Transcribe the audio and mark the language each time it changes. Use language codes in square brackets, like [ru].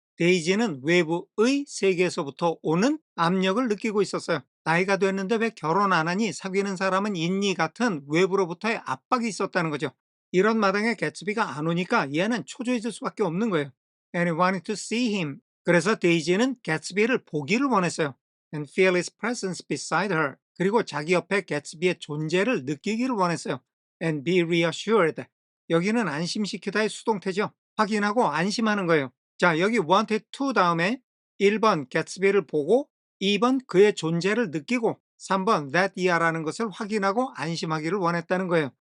[ko] 데이지는 외부의 세계에서부터 오는 압력을 느끼고 있었어요. 나이가 됐는데 왜 결혼 안 하니? 사귀는 사람은 있니? 같은 외부로부터의 압박이 있었다는 거죠. 이런 마당에 개츠비가 안 오니까 얘는 초조해질 수밖에 없는 거예요. [en] And he wanted to see him. [ko] 그래서 데이지는 개츠비를 보기를 원했어요. [en] And feel his presence beside her. [ko] 그리고 자기 옆에 개츠비의 존재를 느끼기를 원했어요. [en] And be reassured. [ko] 여기는 안심시키다의 수동태죠. 확인하고 안심하는 거예요. 자, 여기 wanted to 다음에 1번 개츠비를 보고 2번 그의 존재를 느끼고 3번 that 이하라는 것을 확인하고 안심하기를 원했다는 거예요.